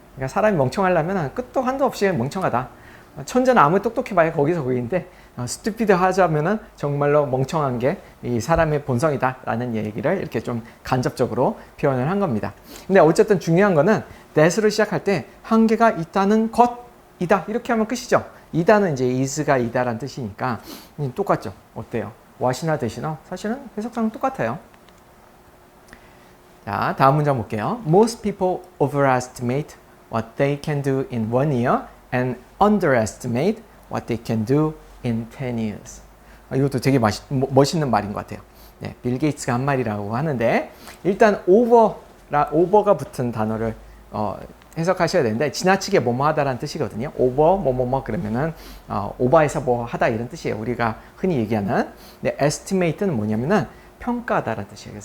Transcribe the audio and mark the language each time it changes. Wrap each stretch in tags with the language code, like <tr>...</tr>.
<ko>그러니까 사람이 멍청하려면 끝도 한도 없이 멍청하다. 천재는 아무리 똑똑히 봐야 거기서 거기인데 stupid 하자면은 정말로 멍청한 게 이 사람의 본성이다 라는 얘기를 이렇게 좀 간접적으로 표현을 한 겁니다. 근데 어쨌든 중요한 거는 that으로 시작할 때 한계가 있다는 것이다 이렇게 하면 끝이죠. 이다는 이제 is가 이다라는 뜻이니까 똑같죠. 어때요? what이나 that이나 사실은 해석상은 똑같아요. 자, 다음 문장 볼게요.</ko> <en>Most people overestimate what they can do in 1 year and underestimate what they can do in 10 years.</en> <ko>이것도 되게 멋있는 말인 것 같아요. 네, 빌 게이츠가 한 말이라고 하는데 일단 over가 붙은 단어를 해석하셔야 되는데 지나치게 뭐뭐 하다라는 뜻이거든요. over 뭐뭐뭐 그러면은 오버해서 뭐 하다 이런 뜻이에요. 우리가 흔히 얘기하는. 근데 estimate는 뭐냐면은 평가하다라는 뜻이에요.</ko>